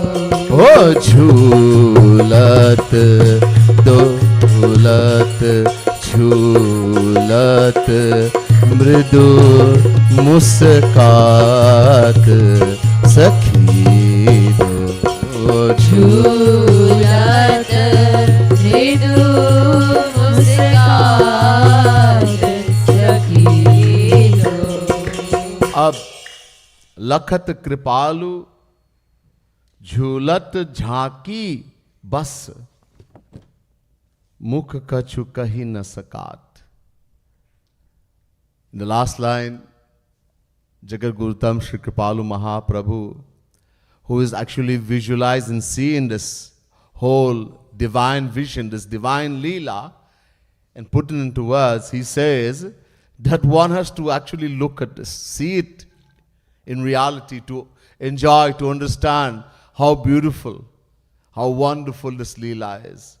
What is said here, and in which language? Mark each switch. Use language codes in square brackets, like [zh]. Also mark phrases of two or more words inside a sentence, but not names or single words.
[hi] ओह, झूलत डोलत झूलत मृदु मुस्कात सखी दो. Oh, झूलन मृदु मुस्कात सखी दो. अब लखत कृपालु झूलत झांकी बस मुख कछु कही न सकात. [en] In the last line, Jagat Gurutam Shri Kripalu Mahaprabhu, who is actually visualizing, seeing this whole divine vision, this divine Leela, and putting into words, he says, that one has to actually look at this, see it in reality, to enjoy, to understand how beautiful, how wonderful this Leela is.